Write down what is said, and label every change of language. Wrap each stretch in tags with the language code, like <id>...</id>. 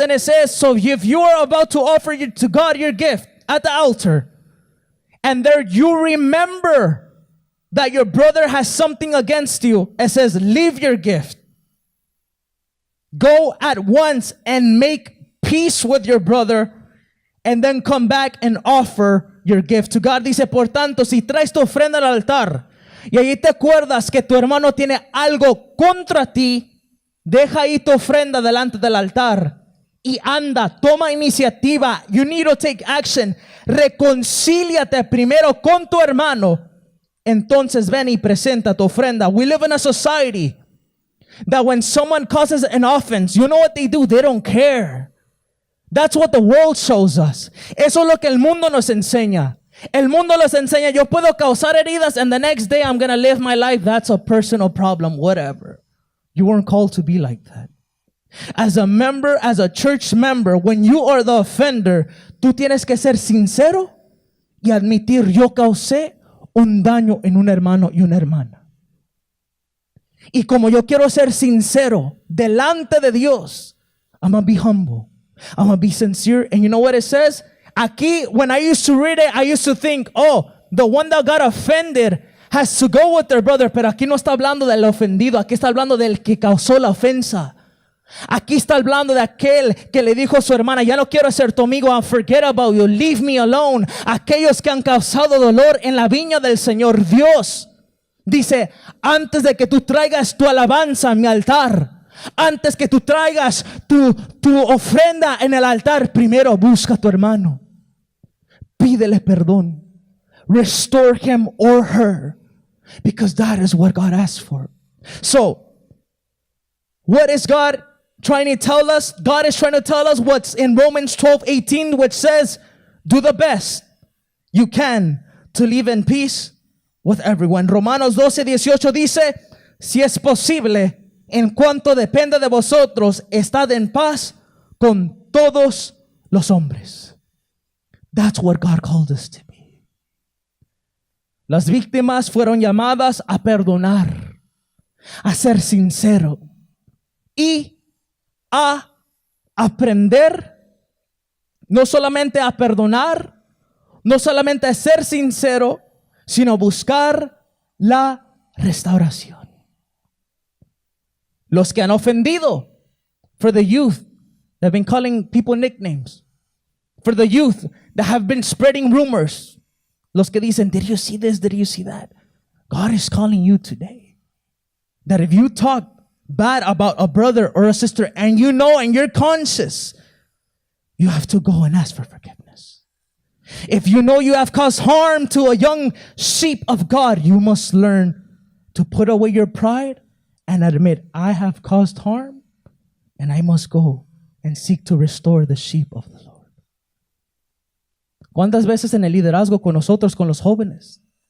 <en>And it says, so if you are about to offer to God your gift at the altar, and there you remember that your brother has something against you, it says, leave your gift. Go at once and make peace with your brother, and then come back and offer your gift to God.</en> <es>Dice, por tanto, si traes tu ofrenda al altar, y allí te acuerdas que tu hermano tiene algo contra ti, deja ahí tu ofrenda delante del altar, y anda, toma iniciativa.</es> <en>You need to take action.</en> <es>Reconcíliate primero con tu hermano. Entonces ven y presenta tu ofrenda.</es> <en>We live in a society that when someone causes an offense, you know what they do? They don't care. That's what the world shows us.</en> <es>Eso es lo que el mundo nos enseña. El mundo nos enseña, yo puedo causar heridas</es> <en>and the next day I'm going to live my life. That's a personal problem, whatever. You weren't called to be like that. As a member, as a church member, when you are the offender,</en> <es>tú tienes que ser sincero y admitir, yo causé un daño en un hermano y una hermana. Y como yo quiero ser sincero delante de Dios,</es> <en>I'm going to be humble. I'm going to be sincere. And you know what it says?</en> <es>Aquí,</es> <en>when I used to read it, I used to think, oh, the one that got offended has to go with their brother.</en> <es>Pero aquí no está hablando del ofendido. Aquí está hablando del que causó la ofensa. Aquí está hablando de aquel que le dijo a su hermana, ya no quiero ser tu amigo,</es> <en>I'll forget about you, leave me alone.</en> <es>Aquellos que han causado dolor en la viña del Señor. Dios dice, antes de que tú traigas tu alabanza a mi altar, antes que tú traigas tu ofrenda en el altar, primero busca a tu hermano, pídele perdón,</es> <en>restore him or her, because that is what God asks for. So, what is God trying to tell us? God is trying to tell us what's in Romans 12:18, which says, do the best you can to live in peace with everyone.</en> <es>Romanos 12:18 dice, si es posible, en cuanto depende de vosotros, estad en paz con todos los hombres.</es> <en>That's what God called us to be.</en> <es>Las víctimas fueron llamadas a perdonar, a ser sincero y a aprender no solamente a perdonar, no solamente a ser sincero, sino buscar la restauración. Los que han ofendido, for the youth that have been calling people nicknames, for the youth that have been spreading rumors, los que dicen, did you see this, did you see that?</es> <en>God is calling you today that if you talk bad about a brother or a sister and you know and you're conscious, you have to go and ask for forgiveness. If you know you have caused harm to a young sheep of God, you must learn to put away your pride and admit, I have caused harm and I must go and seek to restore the sheep of the Lord.</en> <es>¿Cuántas veces en el liderazgo con nosotros, con los jóvenes?</es>